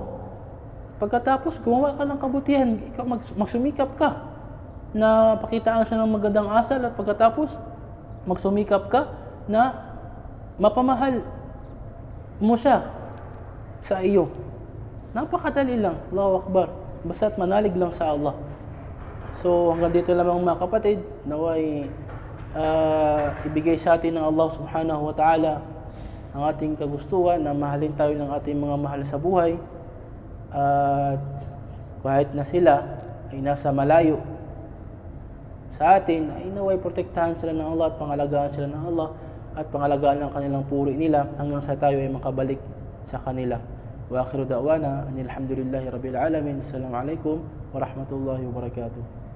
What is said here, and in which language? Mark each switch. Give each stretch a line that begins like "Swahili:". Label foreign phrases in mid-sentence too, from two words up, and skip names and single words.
Filipino: Pagkatapos gumawa ka ng kabutihan, magsumikap ka na pakitaan siya ng magandang asal, at pagkatapos magsumikap ka na mapamahal mo siya sa iyo. Napakadali lang,
Arabic: الله أكبر.
Filipino: Basta't manalig lang sa Allah. So hanggang dito lamang mga kapatid, naway ibigay sa atin ng Allah
Arabic: سبحانه وتعالى
Filipino: ang ating kagustuhan na mahalin tayo ng ating mga mahal sa buhay, at kahit na sila ay nasa malayo sa atin, ay naway protektahan sila ng Allah at pangalagaan sila ng Allah at pangalagaan ang kanilang puri nila hanggang sa tayo ay makabalik sa kanila.
Arabic: وآخر دعوانا أن الحمد لله رب العالمين. السلام عليكم ورحمة الله وبركاته.